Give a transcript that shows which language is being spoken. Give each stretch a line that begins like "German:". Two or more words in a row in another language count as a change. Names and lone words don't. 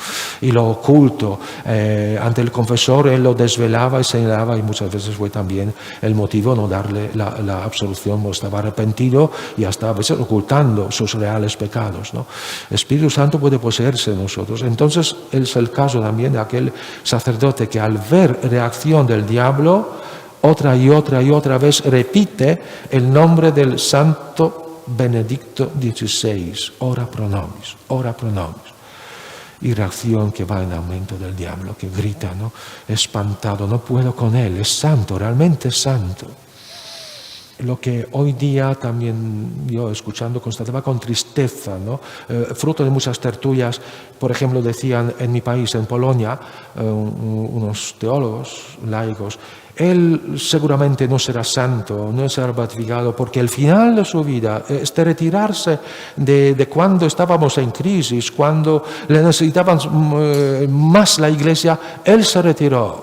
Spanish: Y lo oculto ante el confesor él lo desvelaba y señalaba, y muchas veces fue también el motivo no darle la absolución, no estaba arrepentido y hasta a veces ocultando sus reales pecados, ¿no? Espíritu Santo puede poseerse de nosotros. Entonces es el caso también de aquel sacerdote que al ver reacción del diablo otra y otra vez repite el nombre del santo Benedicto XVI,
Latin: ora pro nobis, ora pro nobis.
Spanish: Y reacción que va en aumento del diablo, que grita, ¿no? Espantado, no puedo con él, es santo, realmente santo. Lo que hoy día también yo escuchando constataba con tristeza, ¿no? Fruto de muchas tertulias, por ejemplo, decían en mi país, en Polonia, unos teólogos laicos, él seguramente no será santo, no será beatificado, porque el final de su vida, este retirarse de cuando estábamos en crisis, cuando le necesitaban más la Iglesia, él se retiró.